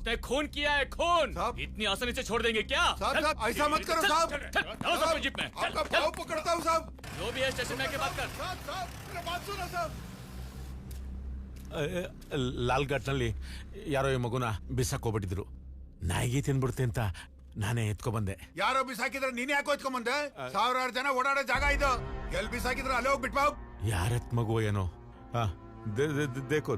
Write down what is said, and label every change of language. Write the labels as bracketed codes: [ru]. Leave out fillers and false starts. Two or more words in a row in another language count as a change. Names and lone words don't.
[hi] ते खून किया है, खून साहब। इतनी आसानी से छोड़ देंगे क्या? साहब ऐसा मत करो साहब। साहब जीप में आपका पाँव पकड़ता हूँ साहब। जो भी है स्टेशन में आके बात कर। साहब मेरा बात सुनो साहब। [kn] ಲಾಲ್ಘಾಟ್ನಲ್ಲಿ ಯಾರೋ ಈ ಮಗುನ ಬಿಸಾಕ್ ಹೋಗ್ಬಿಟ್ಟಿದ್ರು. ನಾಯಿಗೆ ತಿನ್ಬಿಡ್ತೆ ಅಂತ ನಾನೇ ಎತ್ಕೊ ಬಂದೆ. ಯಾರೋ ಬಿಸಾಕಿದ್ರೆ ನೀನ್ ಯಾಕೆ ಎತ್ಕೊಂಡ್ ಬಂದೆ? 1000 ಜನ ಓಡಾಡೋ ಜಾಗ ಇದು. ಎಲ್ಲಿ ಬಿಸಾಕಿದ್ರೆ ಅಲ್ಲೇ ಹೋಗ್ಬಿಟ್ಬಾವ್. ಯಾರೆತ್ ಮಗು ಏನೋ ದೇಕೋದು.